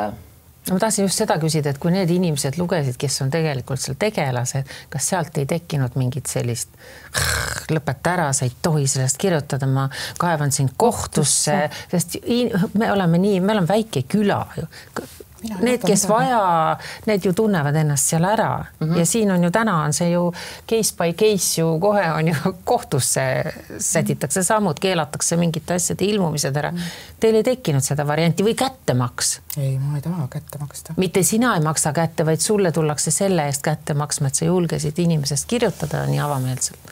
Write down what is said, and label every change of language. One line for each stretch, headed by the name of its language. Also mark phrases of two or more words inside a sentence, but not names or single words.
Estonian: Ma tahtsin just seda küsida, et kui need inimesed lugesid, kes on tegelikult seal tegelased, kas sealt ei tekkinud mingit sellist lõpeta ära, sa ei tohi sellest kirjutada, ma kaevan sind kohtusse, sest me oleme väike küla ju. Need, kes vaja, need ju tunnevad ennast seal ära ja siin on ju täna on see ju
English: case by case
Estonian: ju kohe on ju kohtusse sätitakse sammud, keelatakse mingite asjade ilmumised ära. Teil ei tekkinud seda varianti või kättemaks? Ei, ma ei taha kätte maksta. Mitte sina ei maksa kätte, vaid sulle tullakse selle eest kätte maksma, et sa julgesid inimesest kirjutada nii avameelselt.